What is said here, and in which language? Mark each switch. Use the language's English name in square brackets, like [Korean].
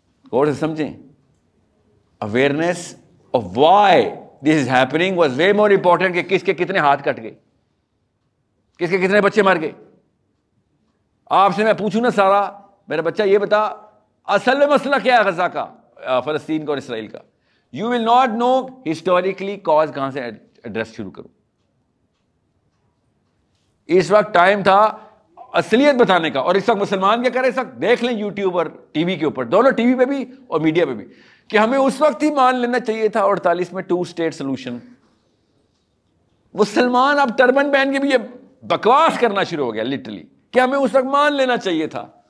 [Urdu] اور سمجھیں [English] awareness of why this is happening was way more important [Urdu] کہ کس کے کتنے ہاتھ کٹ گئے, کس کے کتنے بچے مر گئے. آپ سے میں پوچھوں نا سارا, میرا بچہ یہ بتا اصل میں مسئلہ کیا ہے غزہ کا, فلسطین کا اور اسرائیل کا. [English] you will not know historically cause [Urdu] کہاں سے ایڈریس شروع کروں. اس وقت ٹائم تھا اصلیت بتانے کا. اور اس وقت مسلمان کیا کرے, اس وقت دیکھ لیں یوٹیوب اور ٹی وی کے اوپر, دونوں ٹی وی پہ بھی اور میڈیا پہ بھی, کہ ہمیں اس وقت ہی مان لینا چاہیے تھا 48 میں 2 اسٹیٹ سولوشن. مسلمان اب ٹربن پہن کے بھی یہ بکواس کرنا شروع ہو گیا لٹرلی, کہ ہمیں اس وقت مان لینا چاہیے تھا.